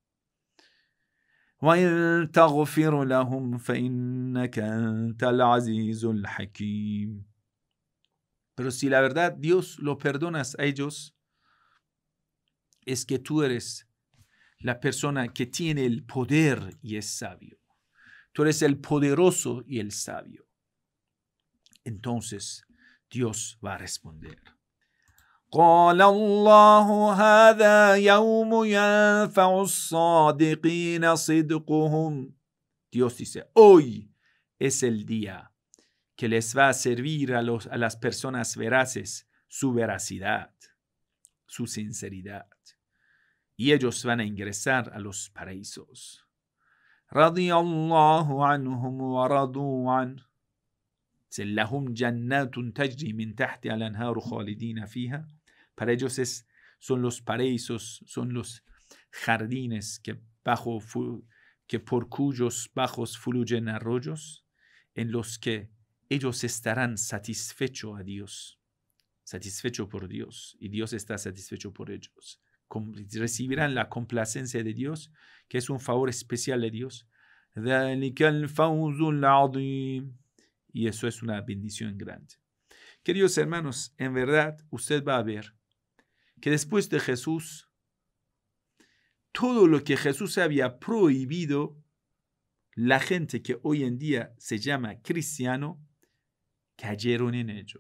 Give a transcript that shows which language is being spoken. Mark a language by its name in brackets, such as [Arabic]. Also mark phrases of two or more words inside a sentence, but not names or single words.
[Arabic] وَإِن تَغْفِرْ لَهُمْ فَإِنَّكَ أَنْتَ الْعَزِيزُ الْحَكِيمُ. [Spanish] Pero si la verdad Dios lo perdonas a ellos, es que tú eres la persona que tiene el poder y es sabio. Tú eres el poderoso y el sabio. Entonces Dios va a responder. [Arabic] قال الله هذا يوم ينفع الصادقين صدقهم. [Spanish] Dios dice, hoy es el día que les va a servir a las personas veraces su veracidad, su sinceridad. Y ellos van a ingresar a los paraísos. [Arabic] رضي الله عنهم ورضوا عنه. لهم جنات تجري من تحتها الأنهار خالدين فيها. [Spanish] Para ellos son los paraísos, son los jardines que por cuyos bajos fluyen arroyos, en los que ellos estarán satisfechos a Dios, satisfechos por Dios, y Dios está satisfecho por ellos. Recibirán la complacencia de Dios, que es un favor especial de Dios, [Arabic] ذلك الفوز العظيم. [Spanish] Y eso es una bendición grande. Queridos hermanos, en verdad usted va a ver que después de Jesús, todo lo que Jesús había prohibido, la gente que hoy en día se llama cristiano, cayeron en ello.